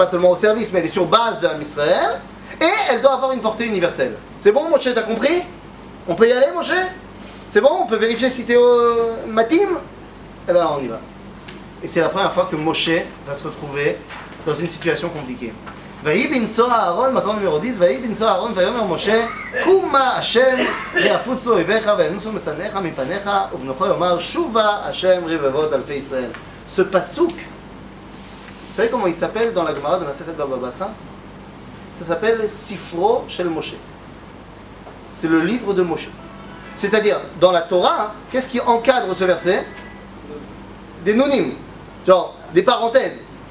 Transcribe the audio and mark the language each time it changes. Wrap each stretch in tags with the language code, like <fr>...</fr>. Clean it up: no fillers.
<fr>Et pas seulement au service, mais elle est sur base de Ham Israël. Et elle doit avoir une portée universelle. C'est bon, Moshe, t'as compris? On peut y aller, Moshe? C'est bon? On peut vérifier si t'es au Matim? Eh ben, on y va. Et c'est la première fois que Moshe va se retrouver dans une situation compliquée.</fr> <he>ויהי בנשוא אהרון, מקום numéro 10, ויהי בנשוא אהרון ויאמר משה, קומה השם ויפוצו אויביך וינוסו משנאיך מפניך, ובנוכו יאמר שובה השם רבבות אלפי ישראל.</he> <fr>Ce pasouk, vous savez comment il s'appelle dans la Gemara de Masechet Baba Batra? Ça s'appelle Sifro Shel Moshe. C'est le livre de Moshe. C'est-à-dire, dans la Torah, qu'est-ce qui encadre ce verset? Des nonim, genre des parenthèses.</fr>